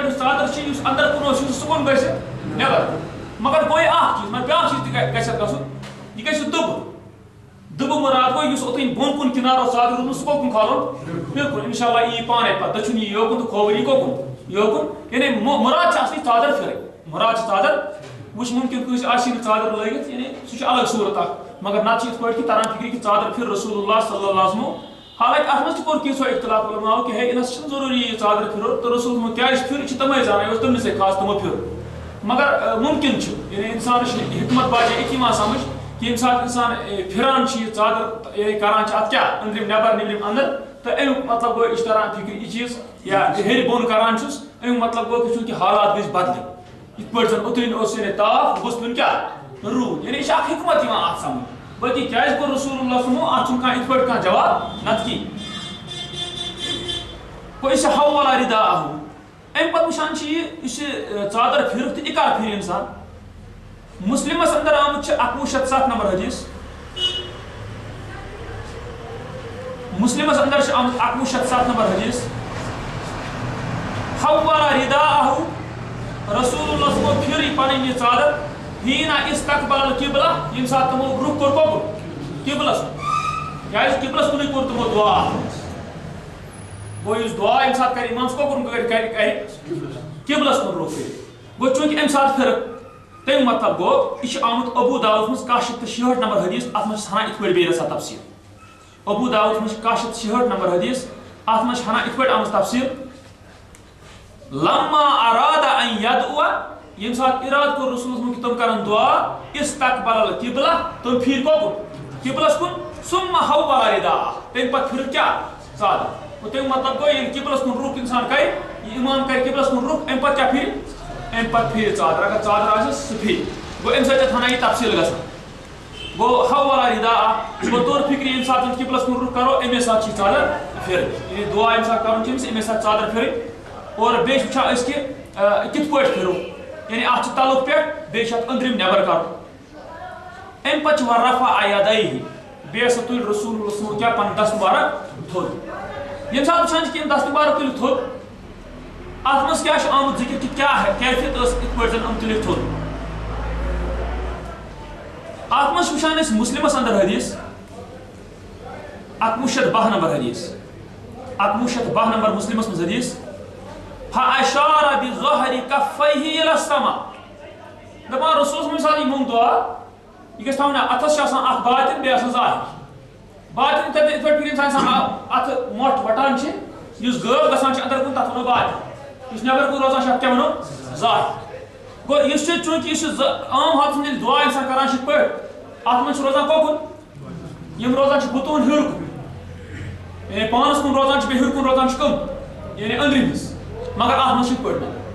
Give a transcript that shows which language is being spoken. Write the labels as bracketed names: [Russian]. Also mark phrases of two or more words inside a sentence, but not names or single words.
[Kashmiri] یُس ژادر چھِ یُس اندر کُن اوس سُہ کُن گژھِ نیبر مگر گوٚو یہِ اکھ چیٖز مگر بیٛاکھ چیٖز تہِ گژھِ اتھ گژھُن یہِ گژھِ دُبہٕ دُبہٕ مُراد گوٚو یُس اوٚتن بۄن کُن کِنارٕ اوس ژادر روٗدمُت سُہ کوٚکُن کھالُن بِلکُل [Arabic] انشاءاللہ [Kashmiri] یی پانے پتہٕ دٔچھُن یی یوکُن تہٕ کھووُر یی کوٚکُن یوکُن یعنی مُراد چھِ اصلی ژادر پھِرٕنۍ مُراد چھِ ژادر وٕچھ مُمکِن کٲنٛسہِ آسہِ نہٕ ژادر لٲگِتھ یعنی سُہ چھُ الگ صوٗرت اکھ مگر نتہٕ چھِ یِتھ پٲٹھۍ کہِ تران فِکرِ کہِ ژادر پھِر [Arabic] رسول اللہ صلی اللہ علیہ وسلم [Kashmiri] حالانکہِ اتھ منٛز تہِ کوٚر کینٛژھو اختلاف علماو کہِ ہے انس چھُنہٕ ضروٗری یہِ ژادر پھِرُن تہٕ رسول کیٛازِ پھِر یہِ چھِ تِمے زانان یہِ اوس تٔمنٕے سۭتۍ خاص تِمو پھِر مگر مُمکِن چھُ یعنی انسانس چھِ حکمت باجے أتھی یِوان سمجھ کہِ ییٚمہِ ساتہٕ انسان پھِران چھُ یہِ ژادر یعنی کران چھِ اتھ کیٛاہ أنٛدرِم نیبر نیبرِم اندر تہٕ امیُک مطلب گوٚو یہِ چھِ تران فِکرِ یہِ چیٖز یا ہیٚرِ بۄن کران چھُس امیُک مطلب گوٚو کہِ چوٗنٛکہِ حالات گژھِ بدلٕنۍ یِتھ پٲٹھۍ زن اوٚترٕنۍ اوس یعنی تاپھ گوٚژھ پیوٚن کیٛاہ روٗد یعنی یہِ چھِ اکھ حکمت یِوان اتھ سمجھ باقٕے کیٛازِ کوٚر [Arabic] رسول اللہ صلی [Kashmiri] اتھ چھُنہٕ کانٛہہ یِتھ پٲٹھۍ کانٛہہ جواب نتہٕ کِہیٖنۍ گوٚو یہِ چھِ [Arabic] حول رداءه [Kashmiri] امہِ پتہٕ وٕچھان چھِ یہِ یُس یہِ ژادر پھِرٕکھ تہٕ یہِ کر پھِرِ انسان مسلمس اندر آمُت چھُ 1107 نمبر حدیث مسلمس اندر چھُ آمُت 1107 نمبر حدیث [Arabic] حول رداءه رسول اللہ صلی اللہ [Kashmiri] پھِر یہِ پنٕنۍ یہِ ژادر [Arabic] حیٖنہ استقبل القبلہ [Kashmiri] ییٚمہِ ساتہٕ تِمو رُخ کوٚر کوٚکُن قبلس کُن کیٛازِ قبلس کُنُے کوٚر تِمو دُعا گوٚو یُس دُعا ییٚمہِ ساتہٕ کرِ اِمام کوٚکُن کرِ قبلس کُن رُخ کٔرِتھ گوٚو چوٗنٛکہِ اَمہِ ساتہٕ پھِرٕکھ تمیُک مطلب گوٚو یہِ چھُ آمُت ابو داؤدس منٛز 166 نمبر حدیث اتھ منٛز چھِ ہنا یِتھ پٲٹھۍ بیٚیہِ رژھا تفصیل ابو داؤدس منٛز چھِ 166 نمبر حدیث اتھ منٛز چھِ ہنا یِتھ پٲٹھۍ آمٕژ تفصیل [Arabic] لما اراد ان يدعو [Kashmiri] ییٚمہِ ساتہٕ اِرادٕ کوٚر رسولس کہِ تِم کرن دُعا [Arabic] استقبل القبلہ [Kashmiri] تِم پھِرۍ کوٚکُن قبلس کُن [Arabic] ثم حول رداءه [Kashmiri] تمہِ پتہٕ پھِرٕکھ کیٛاہ ژادر گوٚو تمیُک مطلب گوٚو ییٚلہِ قبلس کُن رُخ انسان کرِ یہِ اِمام کرِ قبلس کُن رُخ امہِ پتہٕ کیٛاہ پھِرِ امہِ پتہٕ پھِرِ ژادر اگر ژادر آسٮ۪س سُہ پھِرِ گوٚو امہِ سۭتۍ چھِ ہنا یہِ تفصیل گژھان گو حوالہ رداء گو طور فکر یم سات قبلس کن رخ کرو امی سات چادر پھر یعنی دعا یم سات کرن چھ امی سات چادر پھر اور بیٚیہِ وٕچھان أسۍ کہ کِتھ پٲٹھۍ پھِرو یعنی اَتھ چھِ تَلُک پٮ۪ٹھ بیٚیہِ چھِ اَتھ أنٛدرِم نٮ۪بر کَرُن اَمہِ پَتہٕ چھِ [Arabic] وَرَفع یَدَیہِ [Kashmiri] بیٚیہِ ہسا تُلۍ [Arabic] رسول اللہ [Kashmiri] کیٛاہ پَنُن دست مُبارک تھوٚد ییٚمہِ ساتہٕ وٕچھان چھِ کہِ یِم دست مُبارک تُلِتھ تھوٚد اَتھ منٛز کیٛاہ چھُ آمُت ذِکر کہِ کیٛاہ کیفیت ٲس یِتھ پٲٹھۍ زَن یِم تُلِتھ تھوٚد اَتھ منٛز چھِ وٕچھان أسۍ مُسلِمَس اَندر حدیٖث 1102 نمبر حدیٖث 1102 نمبر مُسلِمَس منٛز حدیٖث [Arabic] فَأَشَارَ بِظَهْرِ كَفَّيْهِ إِلَى السَّمَاءِ [Kashmiri] دَپان [Arabic] رسول صلی اللہ علیہ وسلم [Kashmiri] دعا یہ گژھِ تھاوُن اَتھَس چھِ آسان اَکھ باطِن بیٚیہِ آسان ظاہِر باطِن یِتھَے پٲٹھۍ پھِرِ اِنسان اَتھٕ مۄٹھ وَٹان چھِ یُس غٲب گژھان چھِ اَندر کُن تَتھ وَنو باطِن یُس نٮ۪بر کُن روزان چھِ اَتھ کیٛاہ وَنو ظاہِر گوٚو یُس چھُ چوٗنٛکہِ یُس عام حالتَس منٛز ییٚلہِ دُعا اِنسان کَران چھِ یِتھ پٲٹھۍ اَتھ منٛز چھِ روزان کۄکُن یِم روزان چھِ بُتوٗن ہیوٚر کُن یعنی پانَس کُن روزان چھِ بیٚیہِ ہیوٚر کُن روزان چھِ کٕم یعنی أنٛدرِم حِصہٕ مگر اَتھ منٛز چھِ یِتھ پٲٹھۍ